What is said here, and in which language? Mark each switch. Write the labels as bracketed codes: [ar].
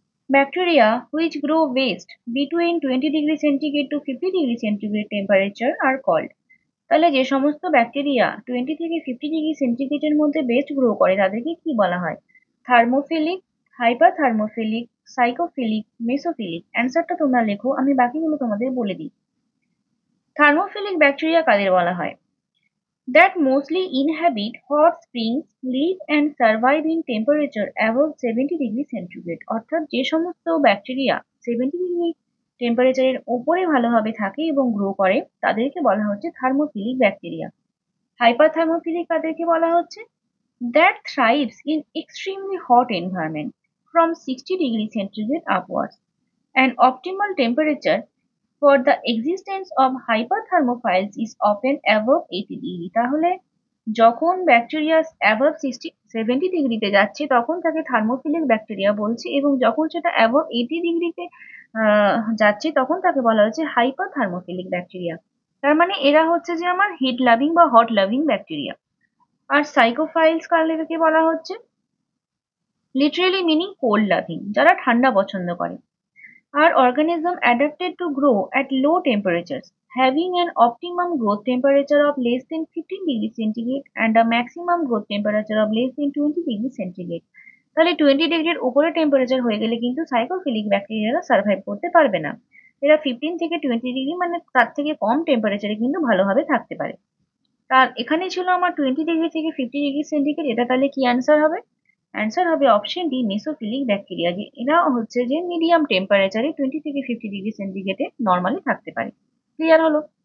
[en] Bacteria which grow best between 20 degree centigrade to 50 degree centigrade temperature are called. [bn] তাহলে যে সমস্ত bacteria 20 থেকে 50 degree সেন্টিগ্রেডের মধ্যে বেস্ট গ্রো করে তাদেরকে কি বলা হয়? থার্মোফিলিক, হাইপারথার্মোফিলিক, সাইকোফিলিক, মেসোফিলিক। অ্যান্সারটা তোমরা লেখো, আমি বাকিগুলো তোমাদের বলে দিই। থার্মোফিলিক ব্যাকটেরিয়া কাদের বলা হয়? [en] That mostly inhabit hot springs, live and survive in temperature above 70 degree centigrade. [bn] অর্থাৎ যে সমস্ত ব্যাকটেরিয়া 70 ডিগ্রি টেম্পারেচারের ওপরে ভালোভাবে থাকে এবং গ্রো করে তাদেরকে বলা হচ্ছে থার্মোফিলিক ব্যাকটেরিয়া। হাইপারথার্মোফিলিক কাদেরকে বলা হচ্ছে? [en] That thrives in extremely hot environment from 60 degree centigrade upwards. An optimal temperature for the existence of hyperthermophiles is often above 80 degree. [bn] তাহলে যখন ব্যাকটেরিয়া অ্যাবভ 70 ডিগ্রিতে যাচ্ছে তখন তাকে থার্মোফিলিক ব্যাকটেরিয়া বলছে, এবং যখন সেটা অ্যাবভ 80 ডিগ্রিতে যাচ্ছে তখন তাকে বলা হচ্ছে হাইপার থার্মোফিলিক ব্যাকটেরিয়া। তার মানে এরা হচ্ছে যে আমার হিট লাভিং বা হট লাভিং ব্যাকটেরিয়া। আর সাইকোফাইলস কাদেরকে বলা হচ্ছে? [en] literally meaning cold loving, [bn] যারা ঠান্ডা পছন্দ করে। [en] Are organisms adapted to grow at low temperatures, having an optimum growth temperature of less than 15 degrees centigrade and a maximum growth temperature of less than 20 degrees centigrade? [bn] তাহলে 20 ডিগ্রির উপরে temperature হয়ে গেলে কিন্তু সাইকোফিলিক ব্যাকটেরিয়ারা সার্ভাইভ করতে পারবে না। এরা 15 থেকে 20 ডিগ্রি, মানে তার থেকে কম টেম্পারেচারে কিন্তু ভালোভাবে থাকতে পারে। তার এখানে ছিল আমার 20 ডিগ্রি থেকে 50 ডিগ্রি সেন্টিগ্রেড, এটা তাহলে কি অ্যান্সার হবে? অ্যান্সার হবে অপশন ডি, মেসোফিলিক ব্যাকটেরিয়া। যে এরা হচ্ছে যে মিডিয়াম টেম্পারেচারে 20 থেকে 50 ডিগ্রি সেন্টিগ্রেডে নর্মালি থাকতে পারে। ক্লিয়ার হলো?